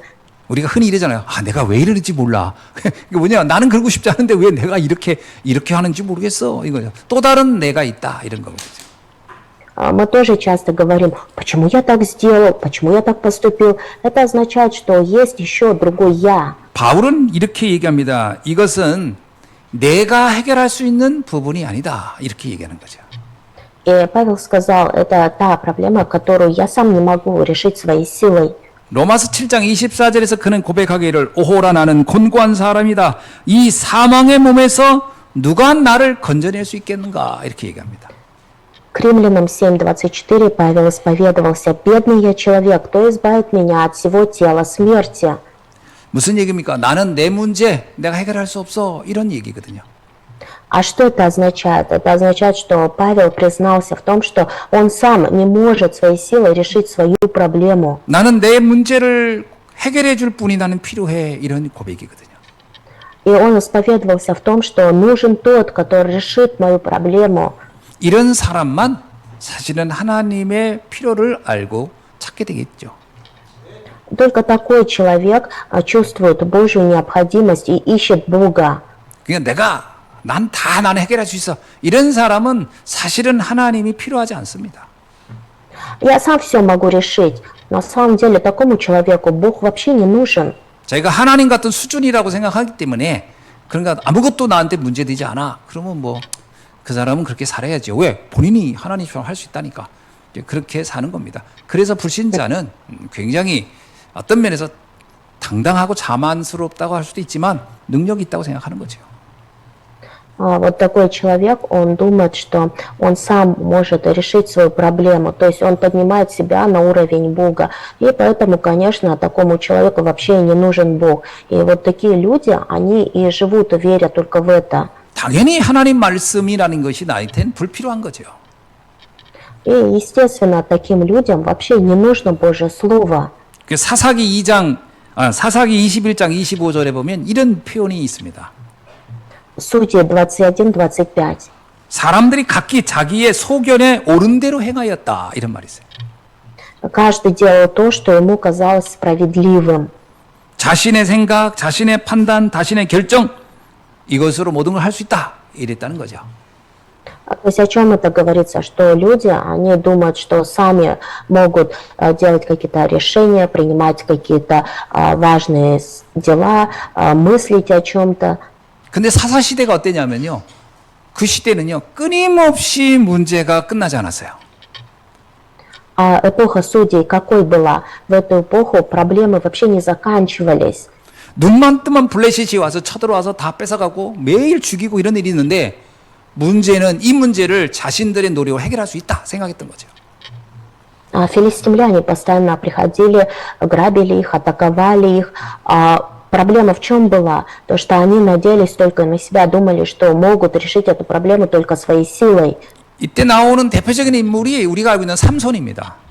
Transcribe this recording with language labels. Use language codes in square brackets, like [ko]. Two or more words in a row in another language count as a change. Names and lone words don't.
[ko] 우리가 흔히 이러잖아요. 아, 내가 왜 이러는지 몰라. 이게 뭐냐? 나는 그러고 싶지 않은데 왜 내가 이렇게 하는지 모르겠어. 이거죠. 또 다른 내가 있다. 이런 거거든요. [ru] Мы тоже часто говорим, почему я так сделал, почему я так поступил. Это означает, что есть еще другой я. [ko] 바울은 이렇게 얘기합니다. 이것은 내가 해결할 수 있는 부분이 아니다. 이렇게 얘기하는 거죠. [ru] И Павел сказал, это та проблема, которую я сам не могу решить своей силой. [ko] 로마서 7장 24절에서 그는 고백하기를 오호라 나는 곤고한 사람이다. 이 사망의 몸에서 누가 나를 건져낼 수 있겠는가? 이렇게 얘기합니다. [ru] К Римлянам 7:24 Павел исповедовался, «Бедный я человек, кто избавит меня от всего тела смерти?» [ko] 무슨 얘기입니까? 나는 내 문제 내가 해결할 수 없어. 이런 얘기거든요. [ru] А что это означает? Это означает, что Павел признался в том, что он сам не может своей силой решить свою проблему. [ko] 나는 내 문제를 해결해 줄 분이 나는 필요해. 이런 고백이거든요. [ru] И он исповедовался в том, что нужен тот, который решит мою проблему. [ko] 이런 사람만 사실은 하나님의 필요를 알고 찾게 되겠죠. [ru] Только такой человек чувствует Божью необходимость и ищет Бога. [ko] 그러니까 나는 해결할 수 있어. 이런 사람은 사실은 하나님이 필요하지 않습니다. [ru] Я сам все могу решить. На самом деле такому человеку Бог вообще не нужен. [ko] 자기가 하나님 같은 수준이라고 생각하기 때문에 그러니까 아무것도 나한테 문제되지 않아. 그러면 뭐 그 사람은 그렇게 살아야죠. 왜? 본인이 하나님처럼 할 수 있다니까. 그렇게 사는 겁니다. 그래서 불신자는 굉장히 어떤 면에서 당당하고 자만스럽다고 할 수도 있지만 능력이 있다고 생각하는 거죠. [ru] Вот такой человек, он думает, что он сам может решить свою проблему, то есть он поднимает себя на уровень Бога, и поэтому, конечно, такому человеку вообще не нужен Бог. И вот такие люди, они и живут, веря только в это. [ko] 당연히 하나님 말씀이라는 것이 나한테는 불필요한 거죠. [ru] И, естественно, таким людям вообще не нужно Божье Слово. [ko] 사사기 21장 25절에 보면 이런 표현이 있습니다. [ru] Судьи 21-25. [ko] 사람들이 각기 자기의 소견에 옳은 대로 행하였다. 이런 말이 있어요. [ru] Каждый делал то, что ему казалось справедливым. [ko] 자신의 생각, 자신의 판단, 자신의 결정 이것으로 모든 걸 할 수 있다. 이랬다는 거죠. [ru] То есть о чем это говорится? Что люди, они думают, что сами могут делать какие-то решения, принимать какие-то важные дела, мыслить о чем-то. [ko] 근데 사사 시대가 어땠냐면요. 그 시대는요. 끊임없이 문제가 끝나지 않았어요. [ru] А эпоха судей какой была? В эту эпоху проблемы вообще не заканчивались. [ko] 눈만 뜨면 블레셋이 와서 쳐들어와서 다 뺏어가고 매일 죽이고 이런 일이 있는데 문제는 이 문제를 자신들의 노력으로 해결할 수 있다 생각했던 거죠. [ru] Филистимляне постоянно приходили, грабили их, атаковали их. Проблема в чем была? То, что они надеялись только на себя, думали, что могут решить эту проблему только своей силой. [ko] 이때 나오는 대표적인 인물이 우리가 알고 있는 삼손입니다.